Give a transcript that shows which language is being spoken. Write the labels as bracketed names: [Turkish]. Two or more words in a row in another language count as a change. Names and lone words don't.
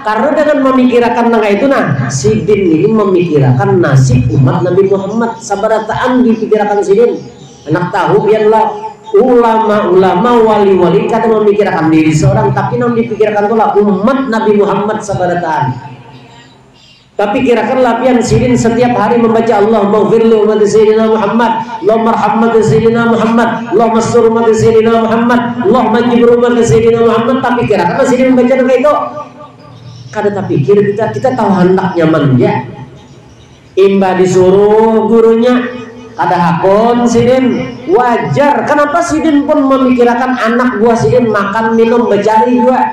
[Banjar] Karena dengan memikirkan itu sidin ini memikirkan nasib umat Nabi Muhammad. Sabarataan dipikirkan sidin. Anak tahu biarlah ulama-ulama wali-wali kada memikirkan diri seorang, tapi yang dipikirkan itulah umat Nabi Muhammad sabarataan. Tapi kirakanlah pian sidin setiap hari membaca [Arabic] اللهم اغفر لأمة سيدنا محمد، اللهم ارحم سيدنا محمد، اللهم استر أمة سيدنا محمد، اللهم اجبر أمة سيدنا محمد. [Banjar] Tapi kirakanlah sidin membaca itu. Kada tak pikir kita tahu hendak nyaman ya. Imba disuruh gurunya kada hakon sidin wajar. Kenapa sidin pun memikirkan anak buah sidin makan minum bercari juga.